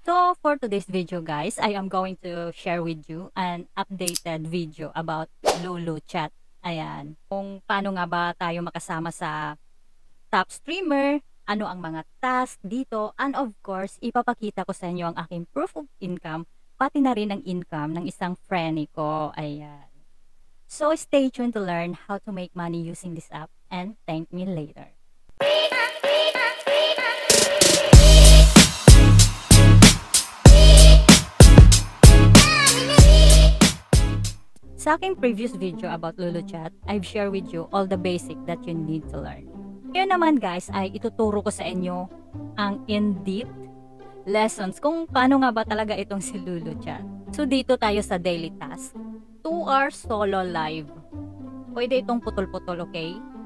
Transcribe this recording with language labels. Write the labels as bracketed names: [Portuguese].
[English] So for today's video guys, I am going to share with you an updated video about LuluChat. [Filipino] Ayan, kung paano nga ba tayo makasama sa top streamer, ano ang mga task dito, [English] and of course, [Filipino] ipapakita ko sa inyo ang aking [English] proof of income, [Filipino] pati na rin ang income ng isang friend ko. Ayan. [English] So stay tuned to learn how to make money using this app and thank me later. [Filipino] Sa aking [English] previous video about LuluChat, I've shared with you all the basic that you need to learn. [Filipino] Ngayon naman guys ay ituturo ko sa inyo ang in-depth lessons kung paano nga ba talaga itong si LuluChat. [English] So [Filipino] dito tayo sa [English] daily task. 2 hours solo live. [Filipino] Pwede itong putol-putol, okay?